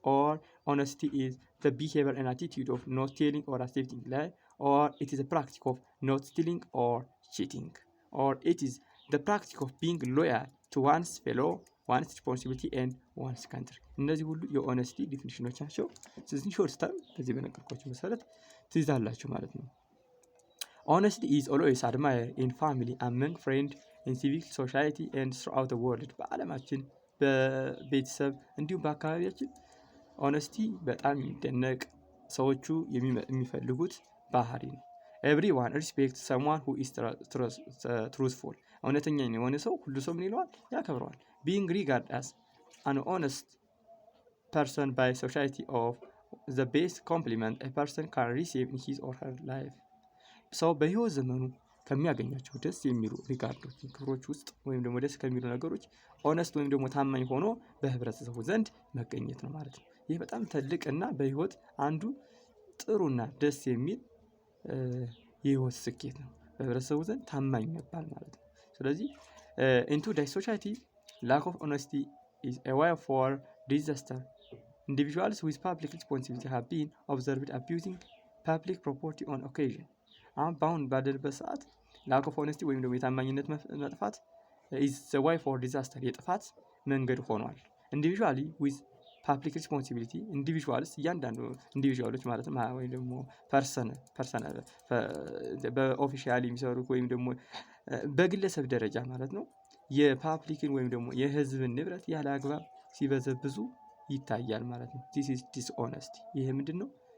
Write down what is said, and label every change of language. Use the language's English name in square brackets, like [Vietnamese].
[English] Or honesty is the behavior and attitude of not telling or accepting lie, or it is a practice of not stealing or cheating, or it is the practice of being loyal to one's fellow, one's responsibility and one's country. [Amharic] እነዚህ ሁሉ የሆነስቲ ዲፊኒሽኖች ናቸው። ስለዚህ ሾርት ተርም በዚህ በነገርኳችሁ መሰረት ትይዛላችሁ ማለት ነው። [English] honesty is always admired in family, among friends, in civil society and throughout the world. [Amharic] በዓለማችን በቤተሰብ እንዲሁም በአካባቢያችን honesty በጣም የሚደነቅ ሰዎቹ የሚፈልጉት ባህሪ ነው። [English] everyone respects someone who is truthful. [Amharic] እውነተኛ የሆነ ሰው ሁሉ ሰው ምን ይለዋል? ያከብረዋል። [English] being regarded as an honest person by society of the best compliment a person can receive in his or her life. [Amharic] ሰው በህይወት ዘመኑ ከሚያገኛቸው ደስ የሚሉ ሪጋርዶች ክብሮች ውስጥ ወይም ደግሞ ደስ ከሚሉ ነገሮች ኦነስት ወይም ደግሞ ታማኝ ሆኖ በህብረተሰቡ ዘንድ መገኘት ነው ማለት ነው። ይህ በጣም ትልቅ እና በህይወት አንዱ ጥሩና ደስ የሚል የህይወት ስኬት ነው። በህብረተሰቡ ዘንድ ታማኝ መባል ማለት ነው። ስለዚህ [English] in today's society lack of honesty is a way for disaster. Individuals with public responsibility have been observed abusing public property on occasion. [Amharic] አሁን በአሁን ባለንበት ሰዓት [English] lack of honesty [Amharic] ወይም ደግሞ የታማኝነት መጥፋት [English] is the way for disaster [Amharic] የጥፋት መንገድ ሆኗል። Individually with ፓብሊክ ሪስፖንሲቢሊቲ ኢንዲቪዥዋልስ እያንዳንዱ ኢንዲቪዥዋሎች ማለት ነው ወይም ደግሞ ፐርሰናል በኦፊሻሊ የሚሰሩት ወይም ደግሞ በግለሰብ ደረጃ ማለት ነው የፓብሊክን ወይም ደግሞ የህዝብን ንብረት ያለ አግባብ ሲበዘብዙ ይታያል ማለት ነው። [English] this is dishonesty [Amharic] ይሄ ምንድነው?